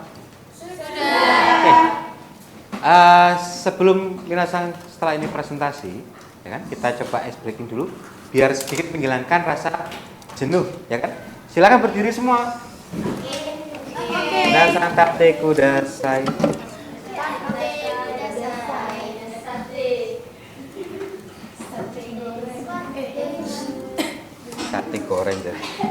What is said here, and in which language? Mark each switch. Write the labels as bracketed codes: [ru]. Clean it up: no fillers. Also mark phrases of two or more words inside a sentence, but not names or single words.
[id] Sudah. Oke. Sebelum Minasan setelah ini presentasi, ya kan, kita coba [en] ice breaking [id] dulu, biar sedikit menghilangkan rasa jenuh, ya kan? Silakan berdiri semua. [ja] 皆さん立ってください. [id] Sate goreng deh.